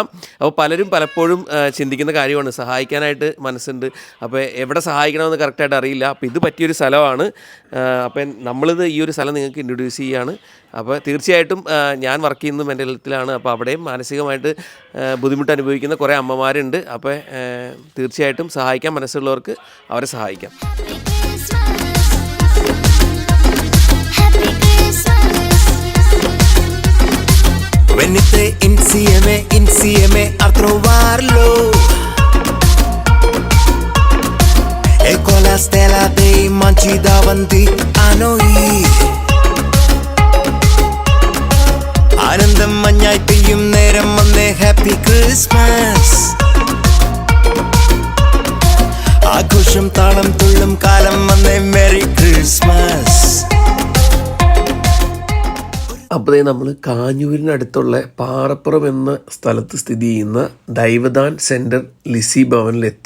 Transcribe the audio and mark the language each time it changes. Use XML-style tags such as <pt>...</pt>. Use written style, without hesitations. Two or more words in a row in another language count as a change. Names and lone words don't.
<ml>അപ്പോൾ പലരും പലപ്പോഴും ചിന്തിക്കുന്ന കാര്യമാണ് സഹായിക്കാനായിട്ട് മനസ്സുണ്ട്, അപ്പോൾ എവിടെ സഹായിക്കണമെന്ന് കറക്റ്റായിട്ട് അറിയില്ല. അപ്പോൾ ഇത് പറ്റിയൊരു സ്ഥലമാണ്. അപ്പം നമ്മളിത് ഈ ഒരു സ്ഥലം നിങ്ങൾക്ക് ഇൻട്രൊഡ്യൂസ് ചെയ്യുകയാണ്. അപ്പോൾ തീർച്ചയായിട്ടും ഞാൻ വർക്ക് ചെയ്യുന്ന</ml> <en>mental health.</en> <ml>അപ്പോൾ അവിടെയും മാനസികമായിട്ട് ബുദ്ധിമുട്ട് അനുഭവിക്കുന്ന കുറേ അമ്മമാരുണ്ട്. അപ്പോൾ തീർച്ചയായിട്ടും സഹായിക്കാൻ മനസ്സുള്ളവർക്ക് അവരെ സഹായിക്കാം.</ml> <it>Venite insieme a trovarlo e con la stella dei manci davanti a noi</it> <ml>ആനന്ദം മഞ്ഞായി പെയ്യും നേരം വന്നേ</ml> <en>happy Christmas</en> <ml>ആഘോഷം താളം തുള്ളും കാലം വന്നേ</ml> <en>merry Christmas.</en> <ml>അപ്പോൾ നമ്മൾ കാഞ്ഞൂരിനടുത്തുള്ള പാറപ്പുറം എന്ന സ്ഥലത്ത് സ്ഥിതി ചെയ്യുന്ന ദൈവദാൻ സെൻറ്റർ ലിസി ഭവനിലെത്തി.</ml>